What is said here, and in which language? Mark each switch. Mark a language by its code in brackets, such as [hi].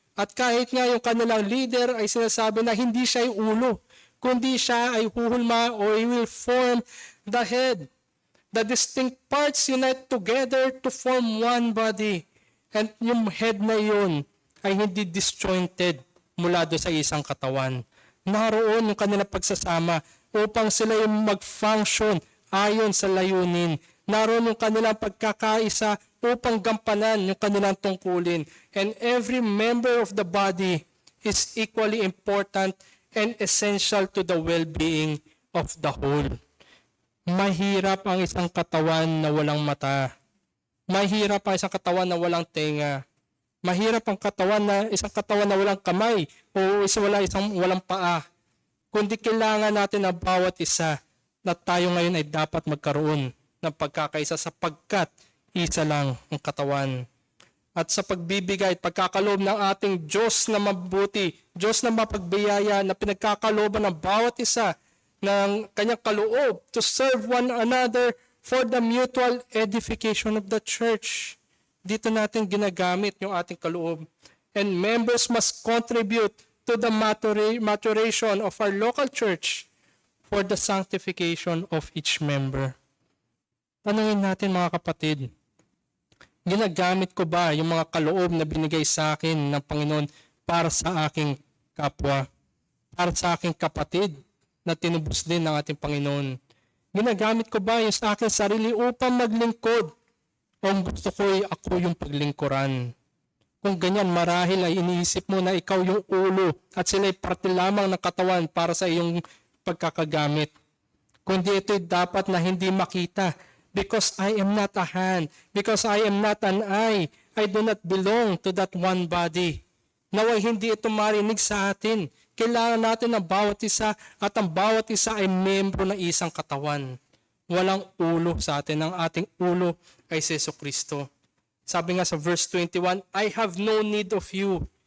[tl] At kahit nga yung kanilang leader ay sinasabi na hindi siya yung ulo, kundi siya ay huhulma or [en] he will form the head. The distinct parts unite together to form one body. [tl] And yung head na yun ay hindi disjointed mula do sa isang katawan. Naroon yung kanilang pagsasama upang sila yung mag-function ayon sa layunin. Naroon yung kanilang pagkakaisa upang gampanan yung kanilang tungkulin. [en] And every member of the body is equally important and essential to the well-being of the whole. [tl] Mahirap ang isang katawan na walang mata. Mahirap ang isang katawan na walang tenga. Mahirap ang isang katawan na walang kamay o walang paa. Kundi kailangan natin ang bawat isa na tayo ngayon ay dapat magkaroon ng pagkakaisa sapagkat isa lang ang katawan. At sa pagbibigay at pagkakaloob ng ating Diyos na mabuti, Diyos na mapagbiyaya na pinagkakalooban ng bawat isa ng kanyang kaloob [en] to serve one another for the mutual edification of the church. [tl] Dito natin ginagamit yung ating kaloob. [en] And members must contribute to the maturation of our local church for the sanctification of each member. [tl] Tanungin natin mga kapatid, ginagamit ko ba yung mga kaloob na binigay sa akin ng Panginoon para sa aking kapwa, para sa aking kapatid na tinubos din ng ating Panginoon? Ginagamit ko ba yung sa aking sarili upang maglingkod? O gusto ko ay ako yung paglingkuran? Kung ganyan, marahil ay iniisip mo na ikaw yung ulo at sila ay parte lamang ng katawan para sa iyong pagkakagamit. Kundi ito'y dapat na hindi makita. [en] Because I am not a hand, because I am not an eye, I do not belong to that one body. [tl] Naway hindi ito marinig sa atin. Kailangan natin ang bawat isa at ang bawat isa ay membro ng isang katawan. Walang ulo sa atin. Ang ating ulo ay si Jesucristo. Sabi nga sa [en] verse 21, I have no need of you.